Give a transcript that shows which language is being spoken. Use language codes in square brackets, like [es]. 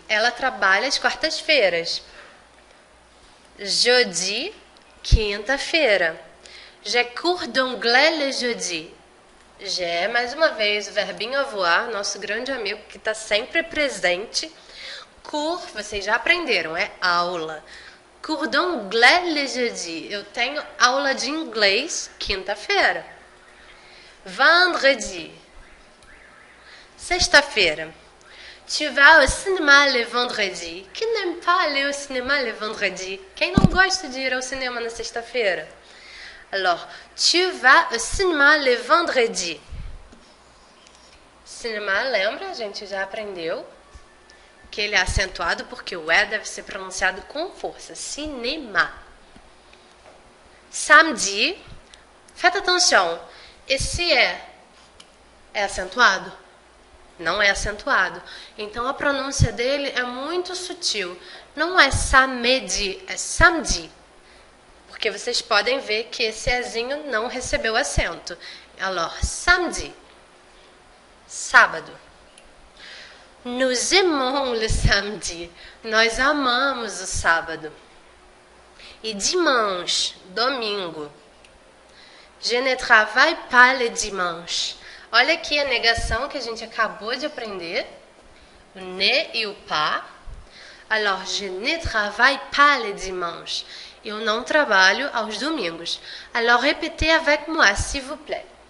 [pt] Ela trabalha às quartas-feiras. [fr] Jeudi, quinta-feira. J'ai cours d'anglais le jeudi. [pt] J'ai, mais uma vez, o verbinho avoir, nosso grande amigo que está sempre presente. Cours, vocês já aprenderam, é aula. [fr] Cours d'anglais le jeudi. [pt] Eu tenho aula de inglês quinta-feira. [fr] Vendredi, sexta-feira. Tu vas au cinéma le vendredi. Qui n'aime pas aller au cinéma le vendredi? [pt] Quem não gosta de ir ao cinema na sexta-feira? [fr] Alors, tu vas au cinéma le vendredi. [pt] Cinema, lembra? A gente já aprendeu que ele é acentuado porque o E deve ser pronunciado com força. [fr] Cinéma. Samedi, faites attention. [pt] Esse E é acentuado? Não é acentuado. Então, a pronúncia dele é muito sutil. Não é samedi, é samedi. Porque vocês podem ver que esse Ezinho não recebeu acento. [fr] Alors, samedi. [pt] Sábado. [fr] Nous aimons le samedi. [pt] Nós amamos o sábado. E dimanche, domingo. [fr] Je ne travaille pas le dimanche. [pt] Olha aqui a negação que a gente acabou de aprender. O ne e o pas. [fr] Alors, je ne travaille pas le dimanche. [pt] Eu não trabalho aos domingos. [fr] Alors, répétez avec moi, s'il vous plaît.